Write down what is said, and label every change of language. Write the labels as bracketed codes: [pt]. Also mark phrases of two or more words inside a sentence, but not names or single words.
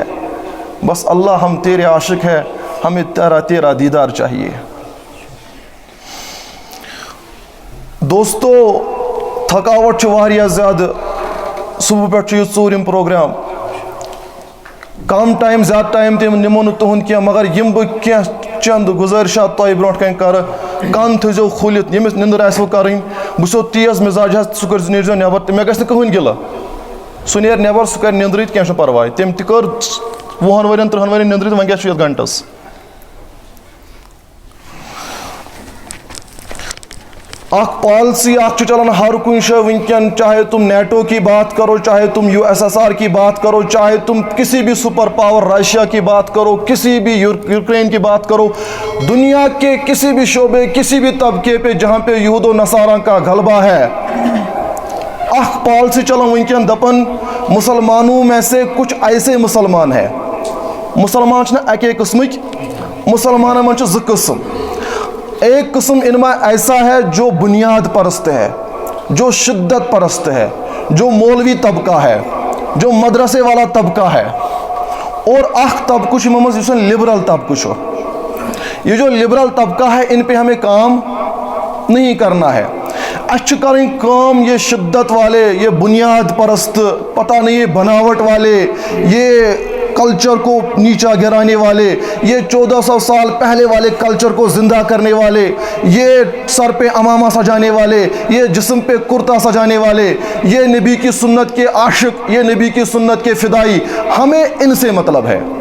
[ur] بس اللہ ہم تیرے عاشق ہیں, ہمیں تیرا دیدار چاہیے. [ks] دوستو تھکاوٹ واریاہ زیادہ, صبح پہ یہ ژوٗرِم پروگرام, کم ٹائم زیادہ ٹائم تم نمو نہٕ تُہُنٛد کینٛہہ, مگر یم بہٕ کینٛہہ چند گزٲرشات تۄہہِ برونٛٹھ کَنہِ کَرٕ, کن تھٲیزیو کھوٗلِتھ, ییٚمِس نِندٕر آسِوٕ کَرٕنۍ, بہٕ چھُسو تیز مِزاج حظ, سُہ کٔرۍ نیٖرزیو نٮ۪بر تہٕ مےٚ گژھِ نہٕ کٕہٕنۍ گِلہٕ, سُہ نیرِ نٮ۪بر, سُہ کَرِ نِندرٕے تہٕ کینٛہہ چھُنہٕ پرواے, تٔمۍ تہِ کٔر 20 ؤرین 30 ؤرین نِندرٕے تہٕ وۄنۍ کیٛاہ چھُ یَتھ گھنٹس. اخ پالسی اخ چلان ہر کن جائے ونکین, [ur] چاہے تم نیٹو کی بات کرو, چاہے تم USSR کی بات کرو, چاہے تم کسی بھی سپر پاور رشیا کی بات کرو, کسی بھی یوکرین کی بات کرو, دنیا کے کسی بھی شعبے, کسی بھی طبقے پہ جہاں پہ یہود و نصارہ کا غلبہ ہے, [ks] اخ پالسی چلان ونکین دپن [ur] مسلمانوں میں سے کچھ ایسے مسلمان ہیں, [ks] مسلمان چھنا اکے قسمک, مسلمانوں میں زٕ قسم. [ur] ایک قسم ان میں ایسا ہے جو بنیاد پرست ہے, جو شدت پرست ہے, جو مولوی طبقہ ہے, جو مدرسے والا طبقہ ہے, اور [ks] اخ طبقہ چھُ یِمو منٛز لبرل طبقہ چھُ. [ur] یہ جو لبرل طبقہ ہے ان پہ ہمیں کام نہیں کرنا ہے, اچھا کریں کام یہ شدت والے, یہ بنیاد پرست, پتہ نہیں بناوٹ والے, یہ کلچر کو نیچا گرانے والے, یہ 1400 سال پہلے والے کلچر کو زندہ کرنے والے, یہ سر پہ امامہ سجانے والے, یہ جسم پہ کرتا سجانے والے, یہ نبی کی سنت کے عاشق, یہ نبی کی سنت کے فدائی, ہمیں ان سے مطلب ہے.